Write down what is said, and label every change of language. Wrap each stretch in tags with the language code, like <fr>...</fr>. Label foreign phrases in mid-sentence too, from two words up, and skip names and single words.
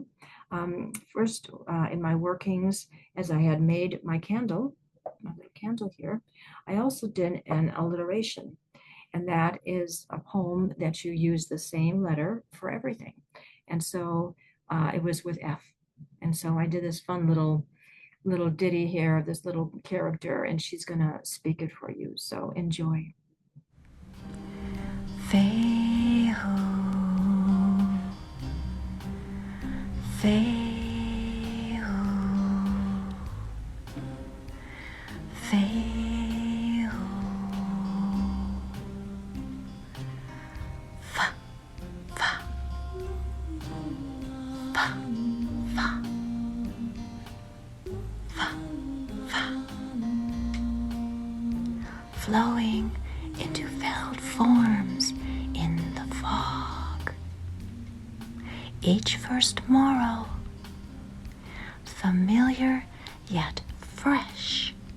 <en>First, in my workings, as I had made my candle, my little candle here, I also did an alliteration, and that is a poem that you use the same letter for everything. And so it was with F. And so I did this fun little little ditty here of this little character, and she's gonna speak it for you. So enjoy. Fehu, Fehu, Fehu, fa, fa, fa, fa, fa, fa, flowing into veiled forms in the fog. Each first morrow, familiar yet fresh.</en>